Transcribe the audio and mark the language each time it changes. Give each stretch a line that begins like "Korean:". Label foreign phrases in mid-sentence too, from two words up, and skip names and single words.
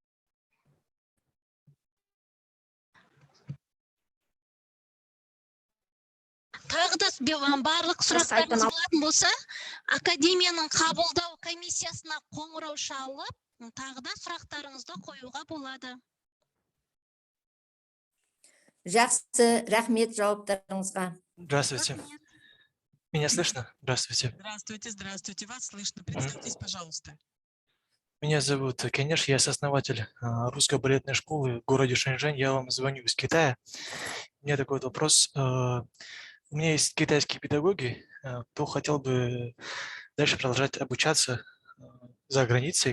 Kazakh: Тағы да барлық сұрақтарыңыз болатын болса, академияның қабылдау комиссиясына қоңырау шалып, тағы да сұрақтарыңызды қоюға болады. Жақсы, рахмет жауаптарыңызға.
Russian: Здравствуйте. Меня слышно? Здравствуйте. Здравствуйте, вас слышно. Представьтесь, пожалуйста. Меня зовут Кенеш, я сооснователь русской балетной школы в городе Шэньчжэнь. Я вам звоню из Китая. У меня такой вопрос. У меня есть китайские педагоги, кто хотел бы дальше продолжать обучаться за границей.